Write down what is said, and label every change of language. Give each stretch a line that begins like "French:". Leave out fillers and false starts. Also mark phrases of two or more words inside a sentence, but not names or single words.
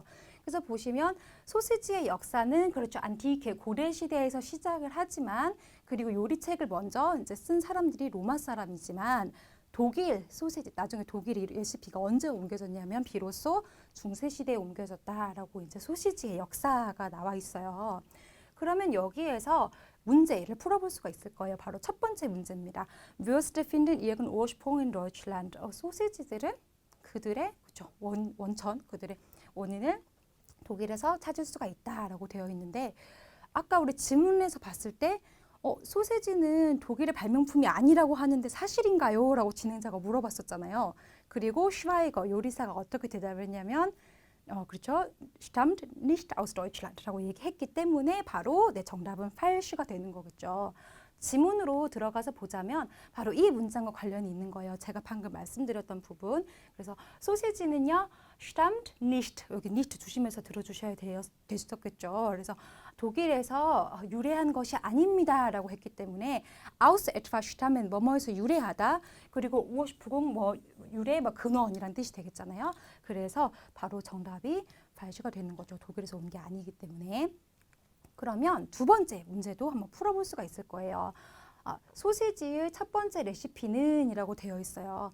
Korean: 그래서 보시면 소시지의 역사는 그렇죠 안티케 고대 시대에서 시작을 하지만 그리고 요리책을 먼저 이제 쓴 사람들이 로마 사람이지만 독일 소시지 나중에 독일 레시피가 언제 옮겨졌냐면 비로소 중세 시대에 옮겨졌다라고 이제 소시지의 역사가 나와 있어요. 그러면 여기에서 문제를 풀어볼 수가 있을 거예요. 바로 첫 번째 문제입니다.
German: Würste finden ihren Ursprung in Deutschland.
Korean: 소시지들은 그들의 그렇죠, 원천, 그들의 원인을 독일에서 찾을 수가 있다라고 되어 있는데 아까 우리 지문에서 봤을 때 소시지는 독일의 발명품이 아니라고 하는데 사실인가요? 라고 진행자가 물어봤었잖아요. 그리고 슈바이거 요리사가 어떻게 대답을 했냐면 그렇죠.
German: stammt nicht aus Deutschland
Korean: 라고 얘기했기 때문에 바로 정답은 fals가 되는 거겠죠. 지문으로 들어가서 보자면 바로 이 문장과 관련이 있는 거예요. 제가 방금 말씀드렸던 부분. 그래서 소시지는요.
German: stammt nicht
Korean: 여기 nicht 조심해서 들어주셔야 되셨겠죠. 그래서 독일에서 유래한 것이 아닙니다라고 했기 때문에
German: aus etwas stammen
Korean: 뭐뭐에서 유래하다 그리고 ursprung 유래 근원이란 뜻이 되겠잖아요. 그래서 바로 정답이 fals가 되는 거죠. 독일에서 온 게 아니기 때문에. 그러면 두 번째 문제도 한번 풀어볼 수가 있을 거예요. 소시지의 첫 번째 레시피는 이라고 되어 있어요.